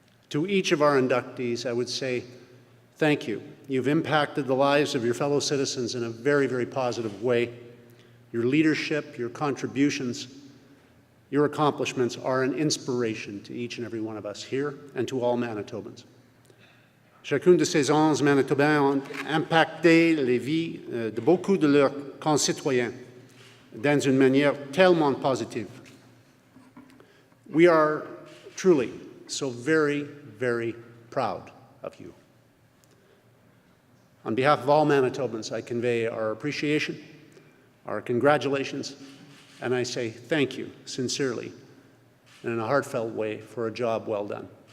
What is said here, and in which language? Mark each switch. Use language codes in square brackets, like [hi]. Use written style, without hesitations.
[en] To each of our inductees, I would say, thank you. You've impacted the lives of your fellow citizens in a very, very positive way. Your leadership, your contributions, your accomplishments are an inspiration to each and every one of us here and to all Manitobans. [fr] Chacune de ces 11 Manitobains ont impacté les vies de beaucoup de leurs concitoyens dans une manière tellement positive. [en] We are truly so very, very proud of you. On behalf of all Manitobans, I convey our appreciation, our congratulations, and I say thank you sincerely and in a heartfelt way for a job well done.